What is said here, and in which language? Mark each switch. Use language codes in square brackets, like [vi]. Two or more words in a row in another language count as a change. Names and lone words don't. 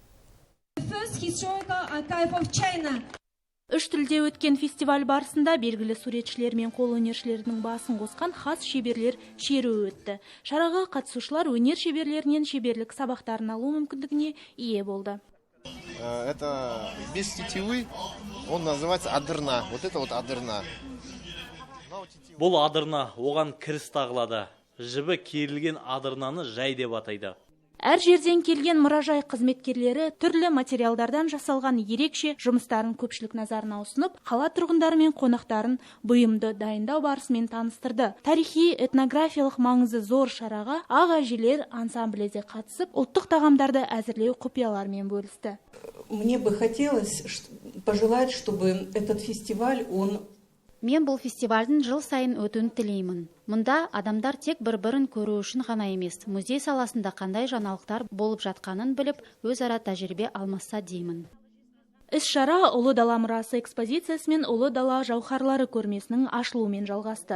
[kk] Үш тілде өткен фестиваль барысында белгілі суретшілер мен қолөнершілердің басын қосқан хас шеберлер шеруі өтті. Шараға қатысушылар өнер шеберлерінен шеберлік сабақтарын алу мүмкіндігіне ие болды. [ru] Это без тетивы, он называется адырна. Вот это вот адырна. [kk] Бұл адырна, оған кіріс тағылады. Жібі керілген адырнаны жай деп атайды. Әр жерден келген мұражай қызметкерлері түрлі материалдардан жасалған ерекше жұмыстарын көпшілік назарына ұсынып, қала тұрғындары мен қонақтарын бұйымды дайындау барысымен таныстырды. Тарихи этнографиялық маңызы зор шараға ақ әжелер ансамблі де қатысып, ұлттық тағамдарды әзірлеу құпияларымен бөлісті. [ru] Мне бы хотелось пожелать, чтобы этот фестиваль, [kk] Мен бұл фестивальдің жыл сайын өтуін тілеймін. Мұнда адамдар тек бір-бірін көру үшін ғана емес, музей саласында қандай жаңалықтар болып жатқанын біліп, өзара тәжірибе алмасса деймін. Іс-шара Ұлы дала мұрасы экспозициясы мен Ұлы дала жауһарлары көрмесінің ашылуымен жалғасты.